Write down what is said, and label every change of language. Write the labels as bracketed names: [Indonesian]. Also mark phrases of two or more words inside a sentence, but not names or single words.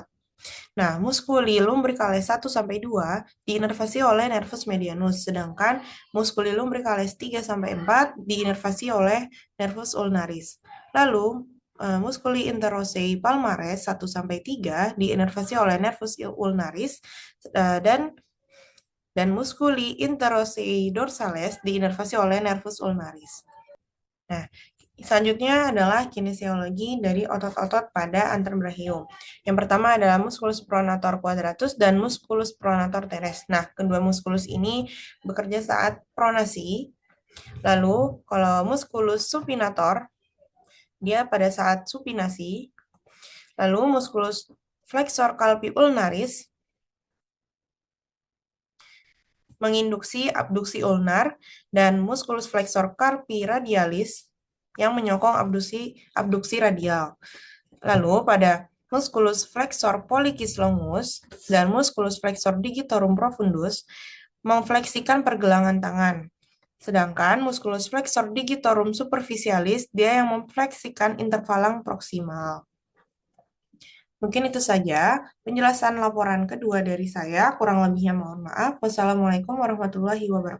[Indonesian] Nah, muskuli lumbricalis 1 sampai 2 diinervasi oleh nervus medianus, sedangkan muskuli lumbricalis 3 sampai 4 diinervasi oleh nervus ulnaris. Lalu, muskuli interosei palmares 1 sampai 3 diinervasi oleh nervus ulnaris, dan muskuli interosei dorsales diinervasi oleh nervus ulnaris. Nah, selanjutnya adalah kinesiologi dari otot-otot pada anterobrachium. Yang pertama adalah musculus pronator quadratus dan musculus pronator teres. Nah, kedua musculus ini bekerja saat pronasi. Lalu, kalau musculus supinator, dia pada saat supinasi. Lalu, musculus flexor calvi ulnaris menginduksi abduksi ulnar, dan musculus flexor carpi radialis yang menyokong abduksi radial. Lalu pada musculus flexor pollicis longus dan musculus flexor digitorum profundus memfleksikan pergelangan tangan. Sedangkan musculus flexor digitorum superficialis dia yang memfleksikan intervalang proksimal. Mungkin itu saja penjelasan laporan kedua dari saya. Kurang lebihnya mohon maaf. [Arabic] والسلام عليكم ورحمة الله وبركاته.